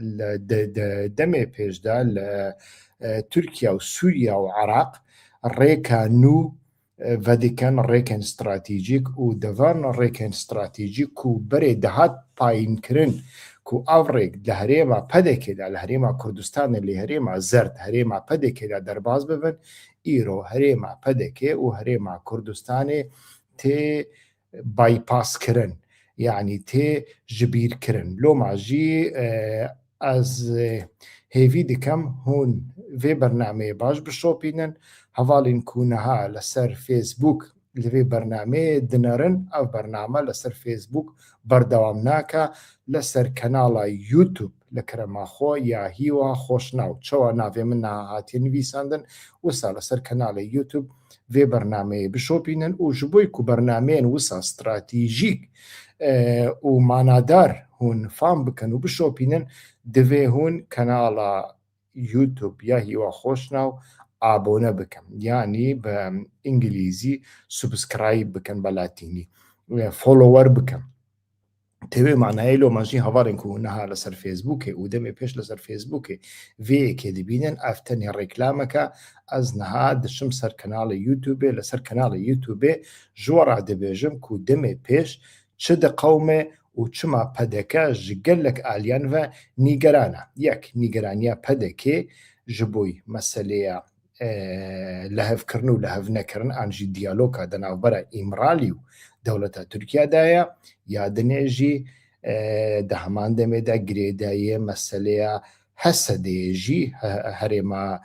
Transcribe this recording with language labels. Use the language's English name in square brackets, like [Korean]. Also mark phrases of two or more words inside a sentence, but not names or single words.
[Kurdish] دەمێ پێشدا لە تورکیا و سووریا و عراق ڕێکە نو ڤەدیکەن ڕێکن استراتیژیک و دەڤان ڕێکن استراتیژیک و بەرێ دەهات پایینکردن کو ئەو ڕێک لە هەرێما پەدێکێدا لە هەرێما کوردستانە لێ هەرێما زەرد هەرێما پەدێکێدا دەرباز ببن ئیرۆ هەرێما پەدێکێ و هەرێما کوردستانێ تێ بایپاسکردن یعنی تێ ژبیرکردن لۆماژی ئەز هێوی دکەم هون vê bernameyê baş bişopînin hevalên ku niha li ser Facebook li vê bernameyê dinerin ev bername li ser Facebook berdewam nake li ser kenala YouTube li keremaxwe ya hîwa xweşnaw çawa navê min niha hatiye nivîsandin wisa li ser kenala YouTube vê bernameyê bişopînin û ji bo ku bernameyên wisa stratîjîk û manadar hûn fam bikin û bişopînin divê hûn kenala YouTube یا هیوا خۆشناو ئابۆنە بکەم یعنی بە ئینگلیزی سوبسکرایب بکەن بە لاتینی فۆلۆوەر بکەم تەوێ مانایە لۆماژی هەواڵێن و نەها لەسەر فێسبووکێ و دەمێ پێش لەسەر فێسبووکێ vێیەکێ دەبینن ئەفتەنێ ڕێکلامەکە ئەز نەها دشم سەر کەناڵە یوتوبێ لەسەر کەناڵە یوتوبێ ژوەڕا دەبێژم و دەمێ پێش چ دەقەومێ و چما پەدەکە ji gelek aliyan ve nîgeran e yek nîgeraniya pedekê ji bo meseleya lehevkirin û lehevnekirin an jî diyaloga di navbera îmralî û dewleta Tirkiye de ye ya dinê jî di heman demê de girêdayî meseleya Hesedê jî herêma